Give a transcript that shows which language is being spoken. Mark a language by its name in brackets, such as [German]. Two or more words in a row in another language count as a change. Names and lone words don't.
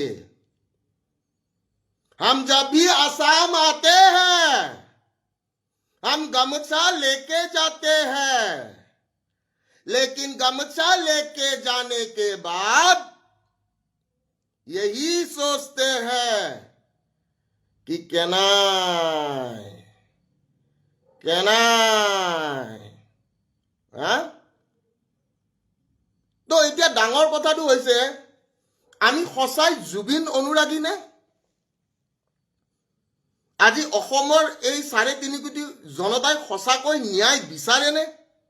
[Hindi] हम जब भी असम आते हैं, हम गमछा लेके जाते हैं, लेकिन गमछा लेके जाने के बाद यही सोचते हैं कि [Assamese] केनाय তো এতিয়া ডাঙৰ কথাটো হৈছে, আমি সঁচাই জুবিন অনুৰাগী নে? আজি অসমৰ এই 3.5 কোটি জনতাই সঁচাকৈ ন্যায় বিচাৰেনে?